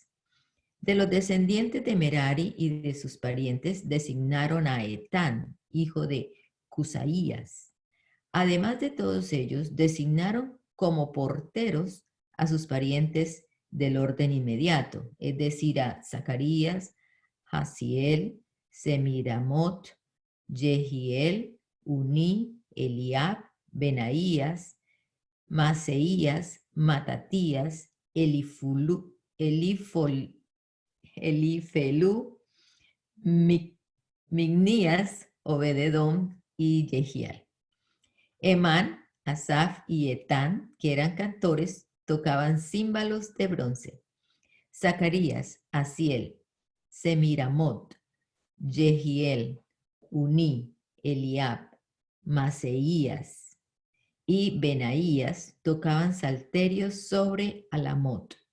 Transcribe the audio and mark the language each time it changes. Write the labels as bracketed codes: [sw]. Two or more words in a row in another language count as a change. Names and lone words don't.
[es] De los descendientes de Merari y de sus parientes designaron a Etán, hijo de Cusaías. Además de todos ellos, designaron como porteros a sus parientes del orden inmediato, es decir, a Zacarías, Jaziel, Semiramot, Jehiel, Uní, Eliab, Benaías, Maseías, Matatías, Elifelú, Mignías, Obededón y Jehiel. Emán, Asaf y Etán, que eran cantores, tocaban címbalos de bronce. Zacarías, Asiel, Semiramot, Jehiel, Uní, Eliab, Maseías y Benaías tocaban salterios sobre Alamot.